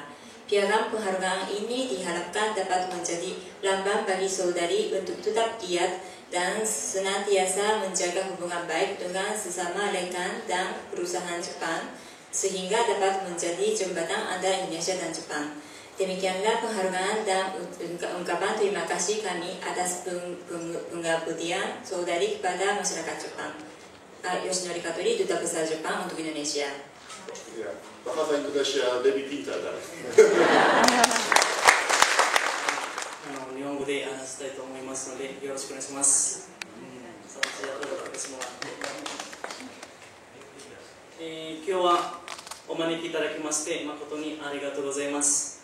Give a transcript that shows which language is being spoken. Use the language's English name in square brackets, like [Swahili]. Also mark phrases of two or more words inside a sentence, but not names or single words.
[Indonesian] Piagam penghargaan ini diharapkan dapat menjadi lambang bagi saudari untuk tetap giat dan senantiasa menjaga hubungan baik dengan sesama rekan dan perusahaan Jepang sehingga dapat menjadi jembatan antara Indonesia dan Jepang. Demikianlah penghargaan dan ungkapan terima kasih kami atas pengabdian saudari kepada masyarakat Jepang. Yoshinori Katori, Duta Besar Jepang untuk Indonesia. Ya, bahasa Indonesia lebih pintar dah. [Japanese] 日本語で話したいと思いますのでよろしくお願いします。今日はお招きいただきまして誠にありがとうございます。